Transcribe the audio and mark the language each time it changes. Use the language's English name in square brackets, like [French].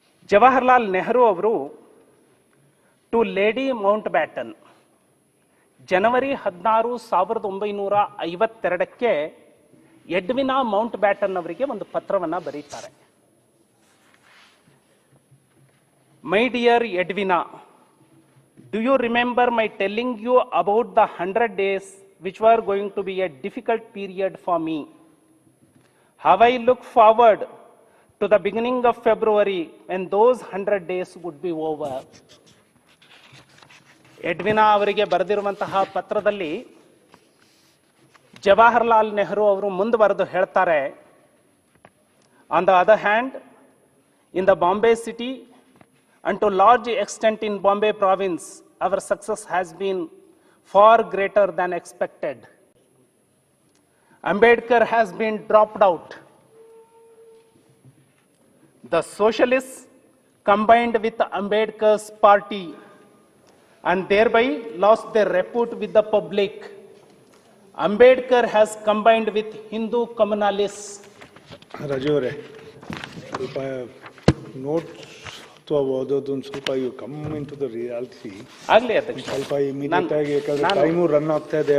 [Kannada] ಜವಾಹರ್ಲಾಲ್ ನೆಹರು ಅವರು to lady Mount baton January 16, 1952ಕ್ಕೆ ಎಡ್ವಿನಾ Mount baton ಅವರಿಗೆ ಒಂದು ಪತ್ರವನ್ನು ಬರೀತಾರೆ. [English] My dear Edwina, do you remember my telling you about the 100 days which were going to be a difficult period for me? How I look forward to the beginning of February when those 100 days would be over. [Kannada] ಎಡ್ವಿನಾ ಅವರಿಗೆ ಬರೆದಿರುವಂತಹ ಪತ್ರದಲ್ಲಿ ಜವಾಹರ್ಲಾಲ್ ನೆಹರು ಅವರು ಮುಂದುವರೆದು ಹೇಳ್ತಾರೆ, [English] On the other hand, in the Bombay city and to large extent in Bombay province, our success has been far greater than expected. Ambedkar has been dropped out. The socialists combined with Ambedkar's party and thereby lost their repute with the public. Ambedkar has combined with Hindu communalists. [Kannada] Raju ಅವರೇ, ಸ್ವಲ್ಪ notes ಓದೋದೊಂದು ಸ್ವಲ್ಪ [English] you come in to the reality [Kannada] ಆಗ್ಲಿ ಅಧ್ಯಕ್ಷ, ಸ್ವಲ್ಪ immediate ಆಗಿ, ಯಾಕಂದ್ರೆ time run ಆಗ್ತಾ ಇದೆ.